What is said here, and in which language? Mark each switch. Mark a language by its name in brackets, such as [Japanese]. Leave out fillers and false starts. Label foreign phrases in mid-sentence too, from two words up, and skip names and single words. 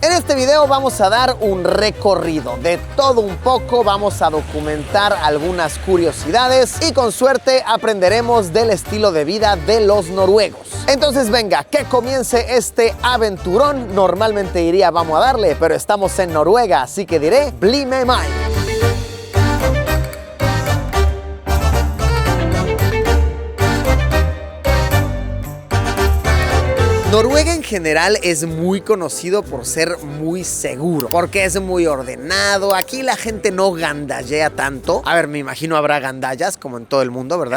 [Spanish] En este video vamos a dar un recorrido de todo un poco, vamos a documentar algunas curiosidades y con suerte aprenderemos del estilo de vida de los noruegos. Entonces venga, que comience este aventurón. Normalmente diría vamos a darle, pero estamos en Noruega, así que diré [Norwegian] bli med meg. [Spanish] Noruega en general es muy conocido por ser muy seguro, porque es muy ordenado. Aquí la gente no gandallea tanto. A ver, me imagino habrá gandallas como en todo el mundo, ¿verdad?